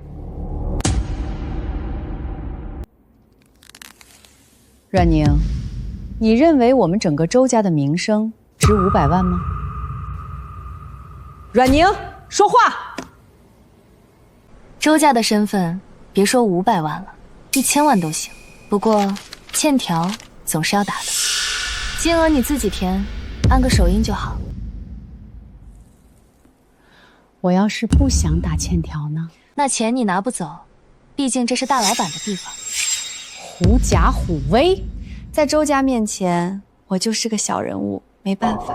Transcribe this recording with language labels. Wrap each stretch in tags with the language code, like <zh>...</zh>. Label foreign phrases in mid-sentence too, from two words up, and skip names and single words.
<zh>阮寧，你認為我們整個周家的名聲值500萬嗎？阮寧，說話！周家的身份，別說500萬了，1000萬都行。不過欠條總是要打的，金額你自己填，按個手印就好。我要是不想打欠條呢？那錢你拿不走，畢竟這是大老闆的地方。狐假虎威，在周家面前，我就是個小人物，沒辦法。</zh>